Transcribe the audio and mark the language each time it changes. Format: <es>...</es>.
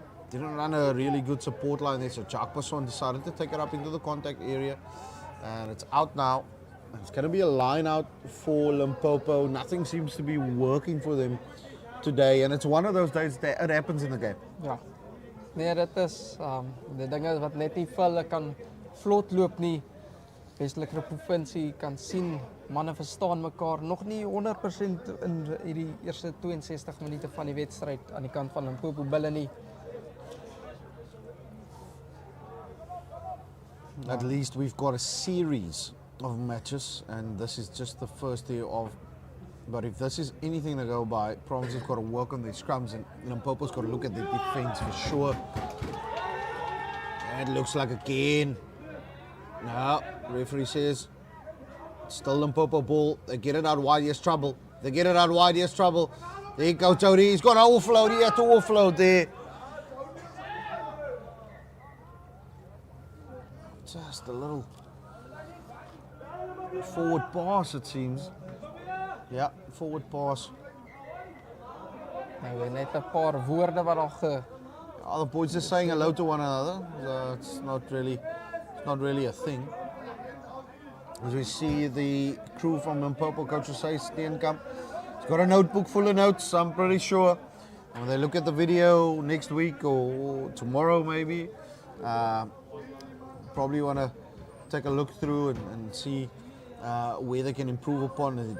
<en>Didn't run a really good support line there, so Jacques Basson decided to take it up into the contact area. And it's out now. It's going to be a line out for Limpopo. Nothing seems to be working for them today. And it's one of those days that it happens in the game.</en> <af>Ja. Nee, dit is die dinge wat net nie vir hulle kan vlot loop nie. Westelike provinsie kan sien manne verstaan mekaar nog nie 100% in hierdie eerste 62 minute van die wedstryd aan die kant van Limpopo bulle nie.</af> <en>At least we've got a series of matches, and this is just the first year of. But if this is anything to go by, Province has got to work on their scrums, and Limpopo's got to look at their defense for sure. And it looks like again. No, referee says still Limpopo ball. They get it out wide, here's trouble. They get it out wide, here's trouble. There you go, Tony. He's got to offload. He had to offload there. Just a little forward pass, it seems. Yeah, forward pass.</en> <af>Nou net 'n paar woorde wat al</af> <en>The boys are saying hello to one another. It's not really a thing. As we see the crew from Limpopo, Coach Osei Steenkamp, he's got a notebook full of notes, I'm pretty sure. When they look at the video next week or tomorrow maybe, probably want to take a look through and see where they can improve upon.</en>